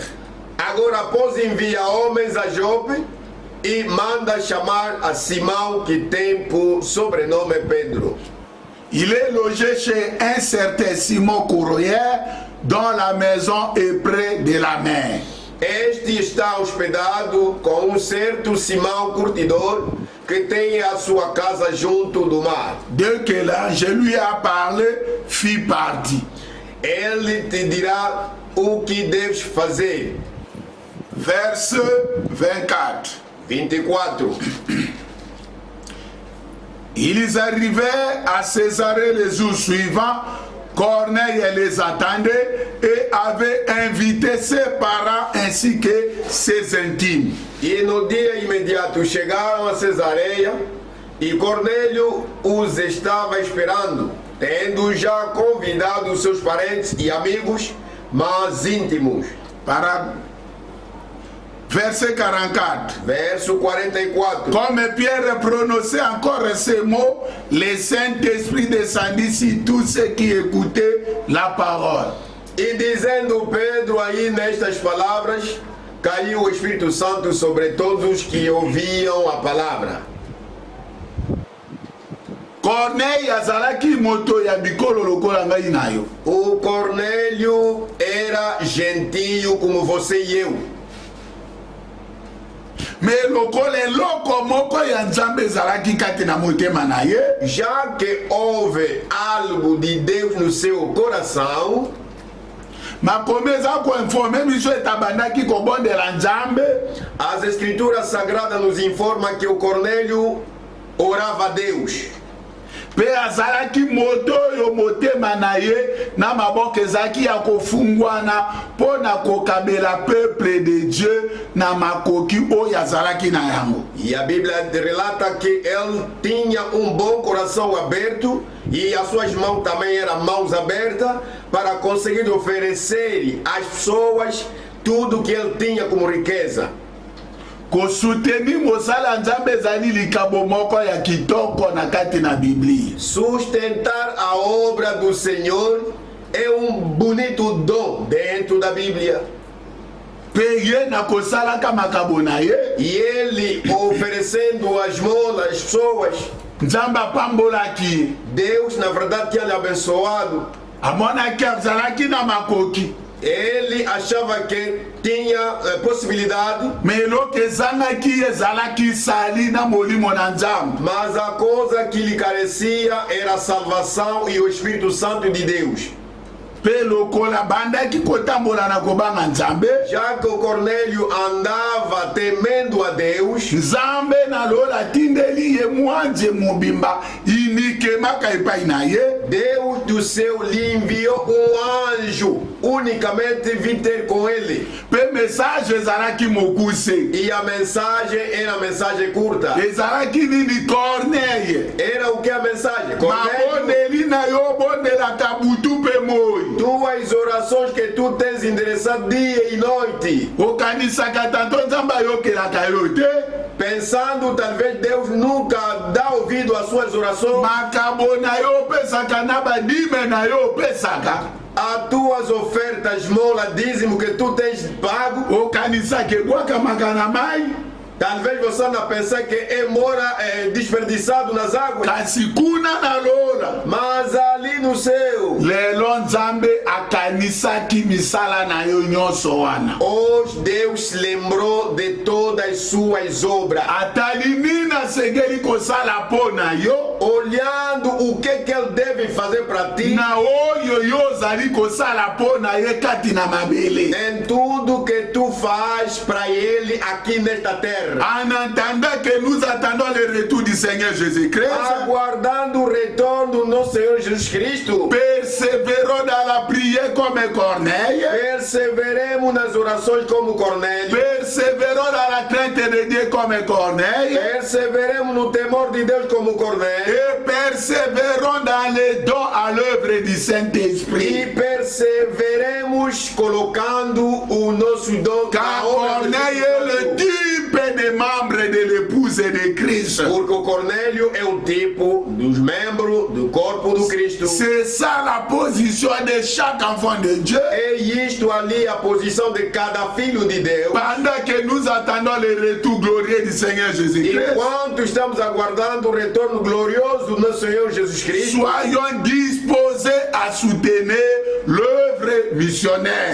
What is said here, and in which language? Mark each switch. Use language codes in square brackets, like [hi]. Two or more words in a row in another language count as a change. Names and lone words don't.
[pt] Agora, pois, envia homens a Jope e manda chamar a Simão, que tem por sobrenome Pedro. [fr] Il est logé chez un certain Simon Courrière, dont la maison est près de la mer. [pt] Este está hospedado com um certo Simão curtidor que tem a sua casa junto do mar. [fr] Dès que l'ange lui a parlé, fit partie. [pt] Ele te dirá o que deves fazer. [fr] Verset 24. 24. Ils arrivaient à Césarée les jours suivants. Corneille les attendait et avait invité ses parents ainsi que ses intimes. [pt] E no dia imediato chegaram a Cesareia e Cornélio os estava esperando, tendo já convidado seus parentes e amigos mais íntimos. [fr] Para verset 44. [pt] Verso 44. [fr] Comme Pierre prononçait encore ces mots, le Saint-Esprit descendit sur tous ceux qui écoutaient la parole. [pt] E dizendo Pedro aí nestas palavras, caiu o Espírito Santo sobre todos os que ouviam a palavra. [ln] Corneille azalaki moto ya bikolo lokola ngai na yo. [pt] O Cornélio era gentio como você e eu. [ln] Mais lokola eloko moko ya nzambe ezalaki kati na motema na ye. [pt] Já que houve algo de Deus no seu coração, [ln] makomi eza koinforme biso etabandaki kobondela nzambe. [pt] as escrituras sagradas nos informam que o Cornélio orava a Deus. [ln] Pe azalaki moto oyo motema na ye na maboko ezalaki ya kofungwana mpo na kokabela [fr] peuple de Dieu [ln] na makoki oyo azalaki na yango. [pt] E a Bíblia relata que ele tinha bom coração aberto e as suas mãos também eram mãos abertas para conseguir oferecer às pessoas tudo que ele tinha como riqueza. [ln] Kosuteni mosala nzambe ezali likabo moko ya kitoko na kati na Biblia. [pt] Sustentar a obra do Senhor é bonito dom dentro da Bíblia. [ln] Pe ye na kosalaka makabo na ye. [pt] E ele oferecendo as molas às pessoas, [ln] Nzambe apambolaki. [pt] Deus na verdade tinha lhe abençoado. [ln] Amonaki azalaki na makoki. [pt] Ele achava que tinha possibilidade, [ln] Me eloko ezangaki ezalaki sali na molimo na nzambe. [pt] mas a coisa que lhe carecia era a salvação e o Espírito Santo de Deus. [ln] Pe lokola bandaki kotambola na kobanga nzambe. [pt] Já que o Cornélio andava temendo a Deus, [ln] Nzambe na lola tindeli ye mwanje mobimba inikemaka epai na ye. [pt] Deus do céu lhe enviou anjo unicamente vir ter com ele. [ln] Pe message ezalaki mokuse. [pt] E a mensagem era a mensagem curta. [ln] Ezalaki nini Corneille. [pt] Era o que a mensagem? Cornélio, [ln] Mabondeli na yo bondelaka butu pe moi. [pt] tuas orações que tu tens endereçado dia e noite, [ln] Okanisaka tanto nzambe ayokelaka yo te. [pt] pensando talvez Deus nunca dá ouvido às suas orações, [ln] Makambo na yo opesaka na badime na yo opesaka. [pt] as tuas ofertas, mola, dízimo que tu tens pago, [ln] Okanisaka ebwakamaka na mai. [pt] talvez você anda a pensar que é mora desperdiçado nas águas, [ln] Kasi kuna na lola. [pt] mas ali no céu, [ln] Lelo nzambe akanisaki misala na yo nyonso wana. [pt] hoje Deus lembrou de todas as suas obras, [ln] Atali nini asengeli kosala mpo na yo. [pt] olhando o que ele deve fazer para ti, [ln] Na oyo yo ozali kosala mpo na ye kati na mabele. [pt] em tudo que tu faz para ele aqui nesta terra. [fr] En attendant que nous attendons le retour du Seigneur Jésus-Christ, [pt] Aguardando o retorno do nosso Senhor Jesus Cristo, [fr] persévérons dans la prière comme Corneille, [pt] perseveremos nas orações como Cornélio, [fr] persévérons dans la crainte de Dieu comme Corneille, [pt] perseveremos no temor de Deus como Cornélio, [fr] et persévérons dans les dons à l'œuvre du [pt] e [fr] Saint-Esprit. [pt] perseveremos colocando o nosso dom [fr] Car [pt] na obra do [fr] Corneille [pt] Espírito [fr] est le [pt] Santo. [fr] type des membres de l'épouse de Christ. [pt] Porque o Cornélio é o tipo dos membros do corpo do Cristo. [fr] C'est ça la position de chaque enfant de Dieu. [pt] É isto ali a posição de cada filho de Deus. [fr] Pendant que nous nous attendons le retour glorieux du Seigneur Jésus-Christ, [pt] enquanto estamos aguardando o retorno glorioso do nosso Senhor Jesus Cristo, [fr] soyons disposés à soutenir l'œuvre missionnaire.